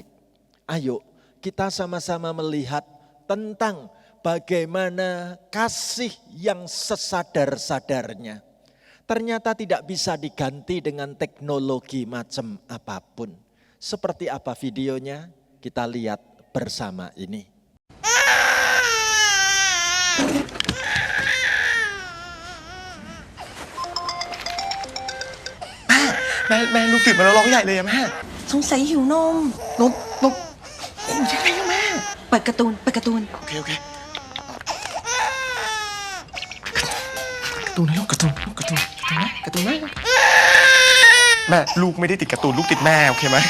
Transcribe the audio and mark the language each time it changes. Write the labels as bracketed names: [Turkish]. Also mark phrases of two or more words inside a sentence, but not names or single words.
[Indonesian] Ayo kita sama-sama melihat tentang bagaimana kasih yang sesadar-sadarnya ternyata tidak bisa diganti dengan teknologi macam apapun. Seperti apa videonya? Kita lihat bersama ini. [Thai] แม่ลูกตื่นมาแล้วร้องใหญ่เลยอะแม่ สงสัยหิวนม นมโอ้ยังไงอะแม่ เปิดการ์ตูน โอเคการ์ตูนนะลูกการ์ตูนนะแม่ลูกไม่ได้ติดการ์ตูนลูกติดแม่โอเคไหม